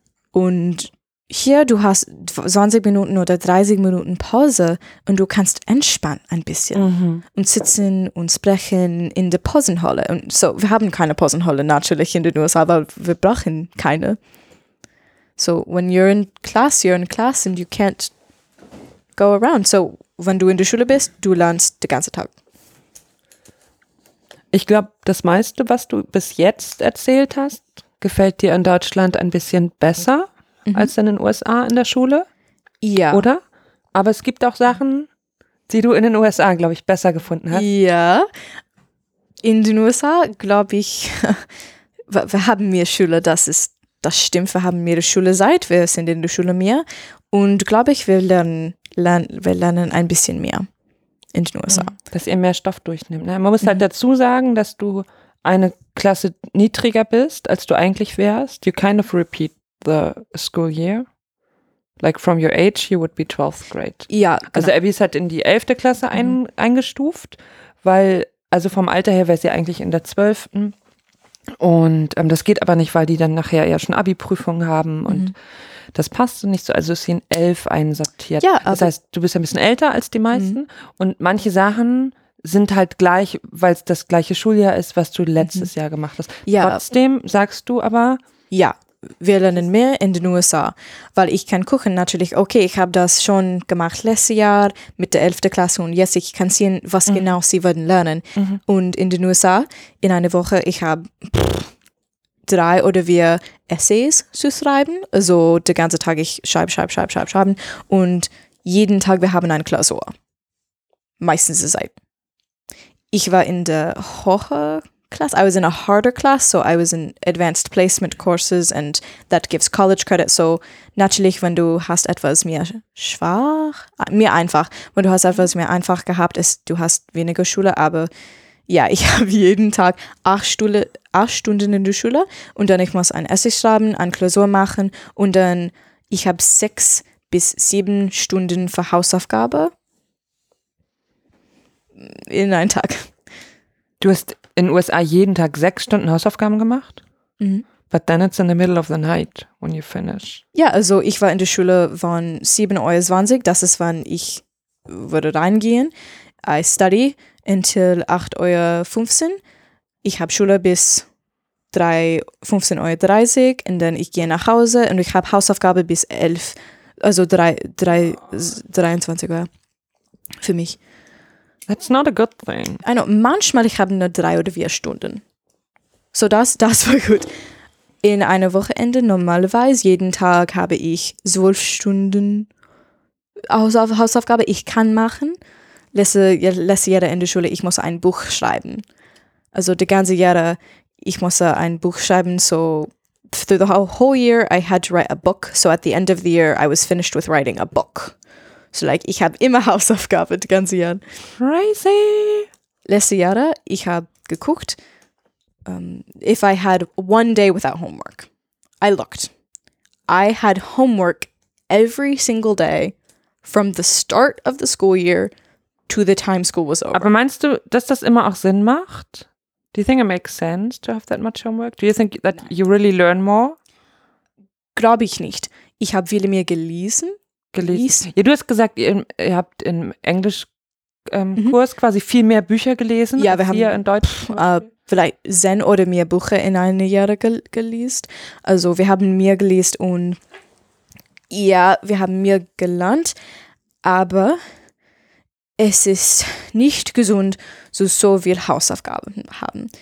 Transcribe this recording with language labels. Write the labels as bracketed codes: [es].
[de] Und hier, du hast 20 Minuten oder 30 Minuten Pause und du kannst entspannen ein bisschen und sitzen und sprechen in der Pausenhalle. Und so, wir haben keine Pausenhalle natürlich in den USA, aber wir brauchen keine. [en] So, when you're in class and you can't go around. [de] So, wenn du in der Schule bist, du lernst den ganzen Tag. Ich glaube, das meiste, was du bis jetzt erzählt hast, gefällt dir in Deutschland ein bisschen besser als in den USA in der Schule. Ja. Oder? Aber es gibt auch Sachen, die du in den USA, glaube ich, besser gefunden hast. Ja. In den USA, glaube ich, wir haben mehr Schüler, das stimmt, wir haben mehrere Schule seit, wir sind in der Schule mehr und glaube ich, wir lernen ein bisschen mehr in den USA. Dass ihr mehr Stoff durchnimmt. Ne? Man muss halt dazu sagen, dass du eine Klasse niedriger bist, als du eigentlich wärst. [en] You kind of repeat the school year. Like from your age, you would be 12th grade. [de] Ja, genau. Also Abby ist halt in die 11. Klasse eingestuft, weil, also vom Alter her wäre sie eigentlich in der 12. Und das geht aber nicht, weil die dann nachher ja schon Abi-Prüfungen haben und das passt nicht so. Also ist sie in 11 einsortiert. Ja, das heißt, du bist ein bisschen älter als die meisten und manche Sachen sind halt gleich, weil es das gleiche Schuljahr ist, was du letztes Jahr gemacht hast. Ja. Trotzdem sagst du aber. Ja, wir lernen mehr in den USA, weil ich kann gucken natürlich, okay, ich habe das schon gemacht letztes Jahr mit der 11. Klasse und jetzt ich kann sehen, was genau sie würden lernen. Mhm. Und in den USA, in einer Woche, ich habe drei oder vier Essays zu schreiben. Also den ganzen Tag ich schreibe. Und jeden Tag, wir haben eine Klausur. Meistens ist es. Ich war in der Hoche Class. [en] I was in a harder class, so I was in advanced placement courses and that gives college credit. [de] So natürlich, wenn du hast etwas mehr schwach, mehr einfach, wenn du hast etwas mehr einfach gehabt, ist, du hast weniger Schule, aber ja, ich habe jeden Tag acht Stunden in der Schule und dann ich muss ein Essay schreiben, eine Klausur machen und dann ich habe 6 bis 7 Stunden für Hausaufgabe in einem Tag. Du hast in USA jeden Tag 6 Stunden Hausaufgaben gemacht? Mhm. [en] But then it's in the middle of the night when you finish. [de] Ja, also ich war in der Schule von 7 Uhr 20, das ist wann ich würde reingehen. [en] I study until [de] 8 Uhr 15. Ich habe Schule bis 15 Uhr 30 und dann ich gehe nach Hause und ich habe Hausaufgabe bis 11, also 23 Uhr für mich. [en] That's not a good thing. I know. [de] Manchmal ich habe nur 3 oder 4 Stunden. So das war gut. In einer Wochenende normalerweise jeden Tag habe ich 12 Stunden Hausaufgabe. Ich kann machen. Letzte Jahre in der Schule, ich muss ein Buch schreiben. Also die ganze Jahre, ich muss ein Buch schreiben. [en] So through the whole year, I had to write a book. So at the end of the year, I was finished with writing a book. [de] So like, ich habe immer Hausaufgabe die ganze Jahre. [en] Crazy! [de] Letzte Jahre, ich habe geguckt, [en] if I had one day without homework. I looked. I had homework every single day from the start of the school year to the time school was over. [de] Aber meinst du, dass das immer auch Sinn macht? [en] Do you think it makes sense to have that much homework? Do you think that you really learn more? [de] Glaube ich nicht. Ich habe viel mehr gelesen. Ja, du hast gesagt, ihr habt im Englischkurs quasi viel mehr Bücher gelesen. Ja, wir haben hier in Deutsch vielleicht 10 oder mehr Bücher in einem Jahr gelesen. Also wir haben mehr gelesen und ja, wir haben mehr gelernt, aber es ist nicht gesund, so viel Hausaufgaben haben.